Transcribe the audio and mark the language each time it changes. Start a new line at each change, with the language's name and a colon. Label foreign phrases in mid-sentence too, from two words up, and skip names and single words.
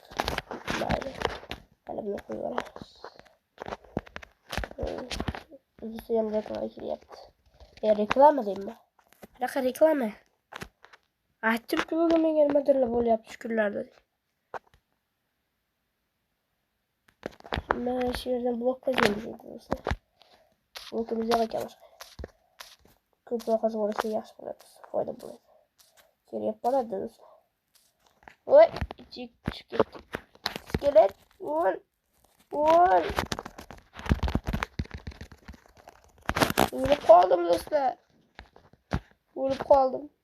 Uzbek: Mayli. Hali buni qo'yib olamiz. Bizga ham reklama kelyapti. Reklama deymi? Qanaqa reklama? Aytib-ku menga nimadirlar bo'lyapti shu kunlarda.
Turkish: Ben şu yerden blok kazıyım dostlar. Blokumuzu yakacağız.
Uzbek: Blok kazı orası yaxşı bo'ladi. Foyda bo'ladi. Kerak bo'ladi dostlar. Oy, ichik tushib ketdi. Skelet, o'l. O'l. O'lib qoldim do'stlar. O'lib qoldim.